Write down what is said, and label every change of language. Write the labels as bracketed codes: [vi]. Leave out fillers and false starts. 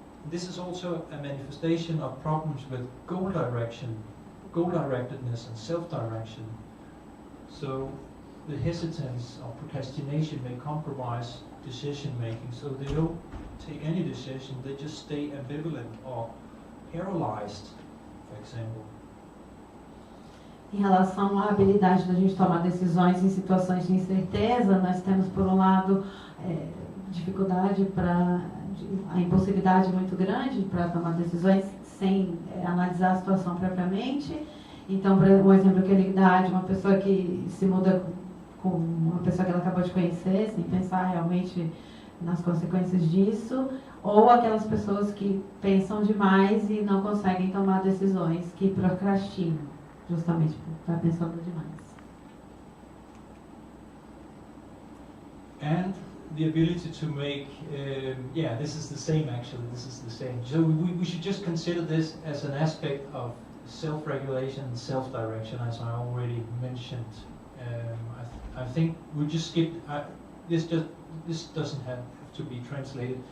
[en] This is also a manifestation of problems with goal-directedness and self-direction. So the hesitance or procrastination may compromise decision-making, so they don't take any decision, they just stay ambivalent or paralyzed, for example. [pt] Em relação à habilidade da gente tomar decisões em situações de incerteza, nós temos, por um lado, dificuldade a impulsividade muito grande para tomar decisões sem analisar a situação propriamente. Então, por exemplo, um exemplo que ele dá de uma pessoa que se muda com uma pessoa que ela acabou de conhecer, sem pensar realmente nas consequências disso, ou aquelas pessoas que pensam demais e não conseguem tomar decisões, que procrastinam, justamente por estar pensando demais. [en] And the ability to make, this is the same actually, this is the same. So we should just consider this as an aspect of self-regulation and self-direction, as I already mentioned. I think we just skipped, this doesn't have to be translated.